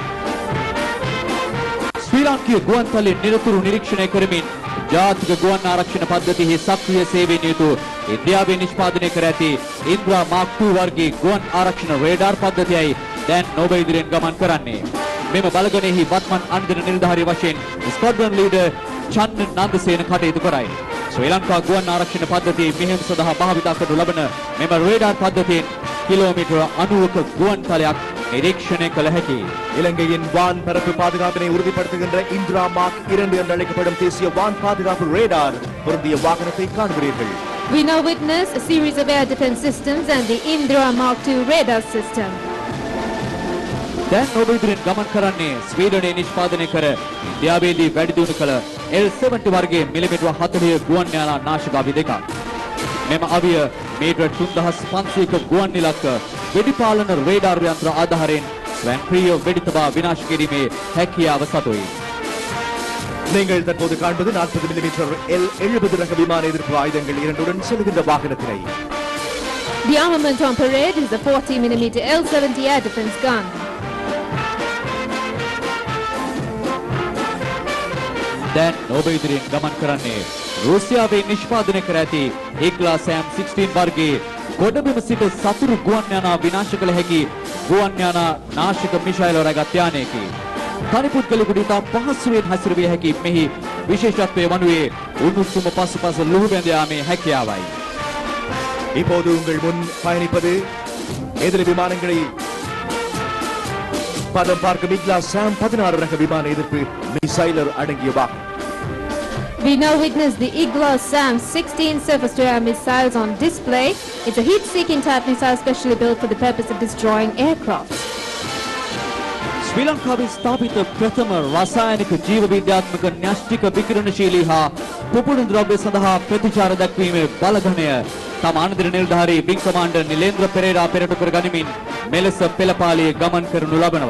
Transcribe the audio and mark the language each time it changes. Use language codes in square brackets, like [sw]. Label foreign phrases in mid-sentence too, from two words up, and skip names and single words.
[si] ශ්‍රී ලාංකීය ගුවන්තලයේ නිරතුරු නිරීක්ෂණය කරමින් ජාතික ගුවන් ආරක්ෂණ පද්ධතියෙහි සක්‍රිය සේවයෙන් යුතු ඉන්දියාවේ නිෂ්පාදනය කර ඇති ඉන්ද්‍රා මාක් 2 වර්ගයේ ගුවන් ආරක්ෂණ රේඩාර් පද්ධතියයි දැන් ඔබ ඉදිරියෙන් ගමන් කරන්නේ. මෙම බලගණයෙහි වත්මන් අන්දන නිලධාරී වශයෙන් [en] squadron leader [si] චන්න නන්දසේන කටයුතු කරයි. ශ්‍රී ලංකා ගුවන් ආරක්ෂණ පද්ධතියේ මෙහෙයුම සඳහා භාවිතා කරනු ලබන මෙම රේඩාර් පද්ධතියෙන් කිලෝමීටර 90ක ගුවන් තලයක් නිරීක්ෂණය කළ හැකි [ta] இலங்கையின் வான் பரப்பு பாதுகாப்பினை உறுதிப்படுத்துகின்ற இந்திரா மார்க் 2 என்று அழைக்கப்படும் தேசிய வான் பாதுகாப்பு ரேடார் பொருந்திய வாகனத்தை காண்கிறீர்கள். [en] We now witness a series of air defense systems and the Indra Mark 2 radar system. [si] දැන් ඔබ ඉදිරියෙන් ගමන් කරන්නේ ස්වීඩනයේ නිෂ්පාදනය කර ඉන්දියාවේදී වැඩි දියුණු කළ L-70 වර්ගයේ මිලිමීටර 40 ගුවන් යානා නාශකාවි දෙකක්. මෙම අවිය මීටර 3500ක ගුවන් ඉලක්ක වෙඩිපාලන රේඩාර් යන්ත්‍ර ආධාරයෙන් ස්වයංක්‍රීය වෙඩිතබා විනාශ කිරීමේ හැකියාව සතුයි. [ta] நீங்கள் தற்போது காண்பது 40 மில்லிமீட்டர் L-70 ரக விமான எதிர்ப்பு ஆயுதங்கள் இரண்டுடன் செல்கின்ற வாகனத்தினை. [en] The armament on parade is the 40mm L-70 air defense gun. [si] දැන් ඔබ ඉදිරියෙන් ගමන් කරන්නේ රුසියාවේ නිෂ්පාදනය කර ඇති ඒක්ලා සෑම් 16 වර්ගයේ ගොඩබිම සිට සතුරු ගුවන් යානා විනාශ කළ හැකි ගුවන් යානා නාශක මිසයිල් රැගත් යානයකි. තනි පුද්ගලයෙකුට ඉතා පහසුවෙන් හැසිරවිය හැකි මෙහි විශේෂත්වය වනුයේ උණුසුම පසුපස ලුහු බැඳ යාමේ හැකියාවයි. [ta] இப்போது உங்கள் முன் பயணிப்பது எதிரி விமானங்களை பதம் பார்க்கும் இக்லா சாம் 16 ரக விமான எதிர்ப்பு மிசைலர் அடங்கிய வாகனம். [en] We now witness the Igla SAM 16 surface-to-air missiles on display. It's a heat-seeking type missile specially built for the purpose of destroying aircraft. [si] ශ්‍රී ලංකාවේ ස්ථාපිත ප්‍රථම රසායනික ජීව විද්‍යාත්මක න්‍යෂ්ටික විකිරණශීලී හා පුපුණු ද්‍රව්‍ය සඳහා ප්‍රතිචාර දක්වීමේ බලගණය තම අනදිර නිලධාරී [en] wing commander [si] නිලේන්ද්‍ර පෙරේරා පෙරටු කර ගනිමින් මෙලෙස පෙළපාලියේ ගමන් කරනු ලබනවා.